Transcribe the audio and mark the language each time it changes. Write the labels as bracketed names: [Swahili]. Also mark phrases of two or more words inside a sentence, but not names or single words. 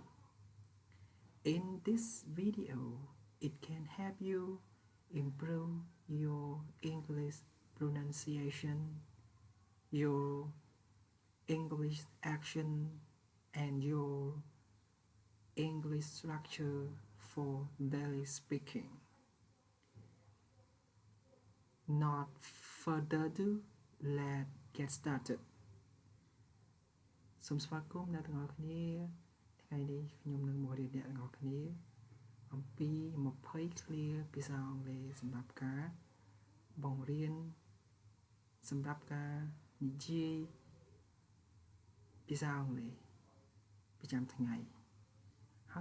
[English] In this video, it can help you improve your English pronunciation, your English action, and your English structure for daily speaking. Not further ado, let's get started. [Khmer] សូមស្វាគមន៍អ្នកទាំងអស់គ្នាថ្ងៃនេះខ្ញុំនឹងមករៀនអ្នកទាំងអស់គ្នាអំពី20ឃ្លាភាសាអង់គ្លេស សម្រាប់ការបង្រៀនសម្រាប់ការនិយាយភាសាអង់គ្លេសប្រចាំថ្ងៃហើយ